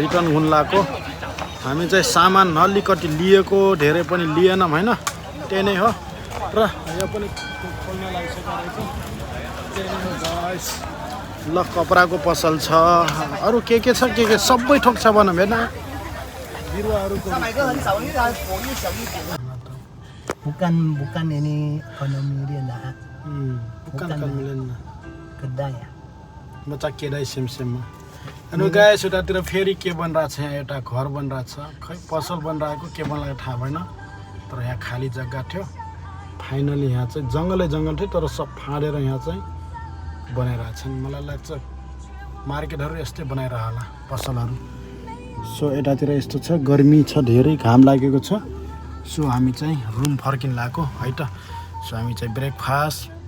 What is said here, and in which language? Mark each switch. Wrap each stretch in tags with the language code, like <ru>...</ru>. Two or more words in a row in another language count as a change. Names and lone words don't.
<ne>रिटर्न हुन लाग्यो हामी चाहिँ सामान नलिकति लिएको धेरै पनि लिएनौँ हैन त्यही नै हो र यो पनि खोल्न लागिसकेको रहेछ गाइस ल कपडाको पसल छ अरु के छ सबै ठोक छ भनौँ हैन बिरुवाहरुको</ne> <ms>bukan ini ekonomi dia nah.</ms> <ne>bukan मिलेन</ne> <ms>Kedai ya.</ms> <ne>बच्चा केदाई सेमसेममा अनि गाइस उतातिर फेरि के बनिरहेको छ यहाँ एउटा घर बनिरहेको छ खै पसल बनिरहेको के बनिरहेको थाहा भएन तर यहाँ खाली जग्गा थियो फाइनली यहाँ चाहिँ जङ्गलै जङ्गल थियो तर सब फाँडेर यहाँ चाहिँ बनाइरहेको छन् मलाई लाग्छ मार्केटहरू यस्तै बनाइरह होला पसलहरू सो यतातिर यस्तो छ गर्मी छ धेरै घाम लागेको छ सो हामी चाहिँ रुम फर्किन लागेको है त सो हामी चाहिँ ब्रेकफास्ट</ne>